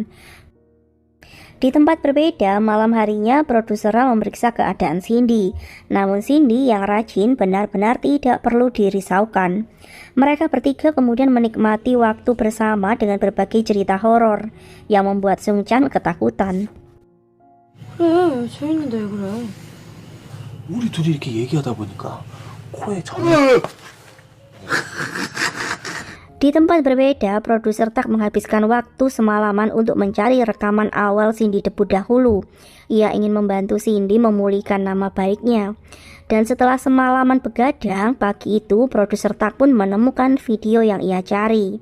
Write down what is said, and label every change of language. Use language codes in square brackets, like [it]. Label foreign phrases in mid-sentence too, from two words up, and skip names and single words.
[id] Di tempat berbeda, malam harinya produser memeriksa keadaan Cindy. Namun Cindy yang rajin benar-benar tidak perlu dirisaukan. Mereka bertiga kemudian menikmati waktu bersama dengan berbagai cerita horor yang membuat Sung Chan ketakutan. [ko] 그래, 재밌는데 왜 그래? 우리 둘이 이렇게 얘기하다 보니까 코에 점. [id] Di tempat berbeda, produser Tak menghabiskan waktu semalaman untuk mencari rekaman awal Cindy debut dahulu. Ia ingin membantu Cindy memulihkan nama baiknya. Dan setelah semalaman begadang, pagi itu produser Tak pun menemukan video yang ia cari.